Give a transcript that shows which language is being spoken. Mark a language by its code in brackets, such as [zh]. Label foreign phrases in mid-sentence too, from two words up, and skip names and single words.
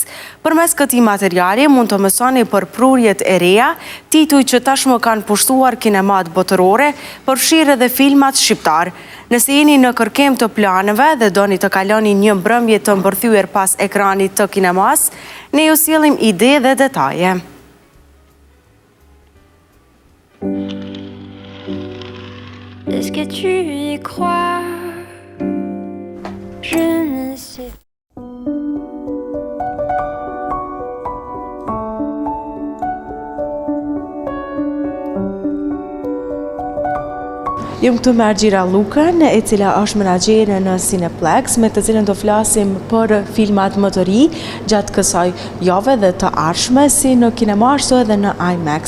[sq] Përmes këtij materiali mund të mësoni për prurjet e reja, tituj që tashmë kanë pushtuar kinemat botërore, përfshirë edhe filmat shqiptar. Nëse jeni në kërkem të planeve dhe doni të kaloni një mbrëmje të mbërthyer pas ekranit të kinemas, ne ju sjellim ide dhe detaje. [fr] Est-ce que tu y crois? Je ne sais. [sq] Jam këtu me Argjira Lukën, e cila është menaxhere në Cineplex, me të cilën do flasim për filmat më të ri gjatë kësaj jave dhe të ardhshme, si në kinema ashtu edhe në IMAX.